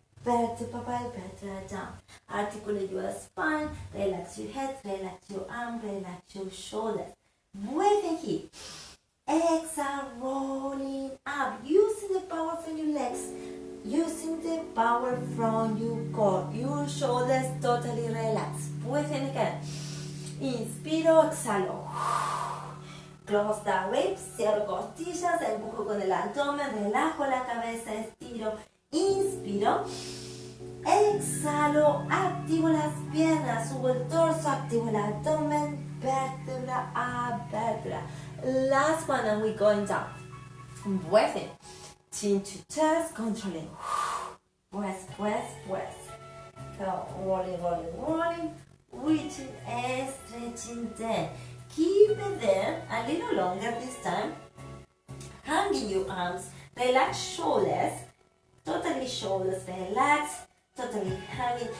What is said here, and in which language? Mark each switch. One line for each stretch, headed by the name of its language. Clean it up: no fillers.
English: Vertebra by vertebra down. Articulate your spine, relax your head, relax your arm, relax your shoulders. Breathe in here. Exhale, rolling up. Using the power from your legs. Using the power from your core. Your shoulders totally relax. Breathe in again.
Spanish: Inspiro, exhalo.
English: Close the ribs,
Spanish: cierro costillas, empujo con el abdomen, relajo la cabeza, estiro, inspiro, exhalo, activo las piernas, subo el torso, activo el abdomen, vértebra a vértebra.
English: Last one and we're going down. Breathe in, chin to chest, controlling. Breath, breath, breath. Go, rolling, rolling, rolling, reaching and stretching there. Keep it there a little longer this time. Hanging your arms, relax shoulders, totally shoulders relax, totally hanging.